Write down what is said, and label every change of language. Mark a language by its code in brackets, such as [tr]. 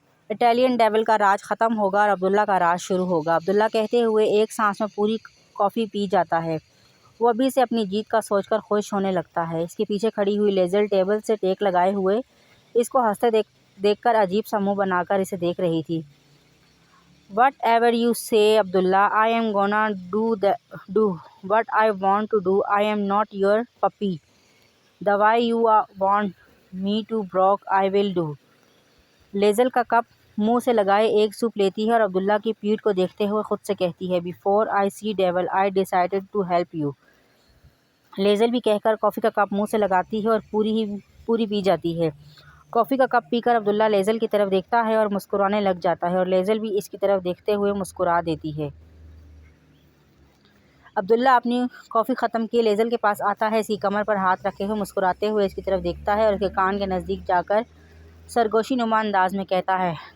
[ur] Italian dual کا راج ختم ہوگا اور عبداللہ کا راج شروع ہوگا. عبداللہ کہتے ہوئے ایک سانس میں پوری کافی پی جاتا ہے. وہ ابھی سے اپنی جیت کا سوچ کر خوش ہونے لگتا ہے. اس کے پیچھے کھڑی ہوئی لیزل ٹیبل سے ٹیک لگائے ہوئے اس کو ہنستے دیکھ کر عجیب سا منہ بنا کر اسے دیکھ رہی تھی. [en] Whatever you say, Abdullah, I am gonna do what I want to do. I am not your puppy. The way you want me to broke, I will do. [ur] لیزل کا کپ منہ سے لگائے ایک سوپ لیتی ہے اور عبداللہ کی پیٹھ کو دیکھتے ہوئے خود سے کہتی ہے. [en] Before I see devil, I decided to help you. [ur] لیزل بھی کہہ کر کافی کا کپ منہ سے لگاتی ہے اور پوری پی جاتی ہے. کافی کا کپ پی کر عبداللہ لیزل کی طرف دیکھتا ہے اور مسکرانے لگ جاتا ہے اور لیزل بھی اس کی طرف دیکھتے ہوئے مسکرا دیتی ہے. عبداللہ اپنی کافی ختم کیے لیزل کے پاس آتا ہے. اس کی کمر پر ہاتھ رکھے ہوئے مسکراتے ہوئے اس کی طرف دیکھتا ہے اور اس کے کان کے نزدیک جا کر سرگوشی نما انداز میں کہتا ہے.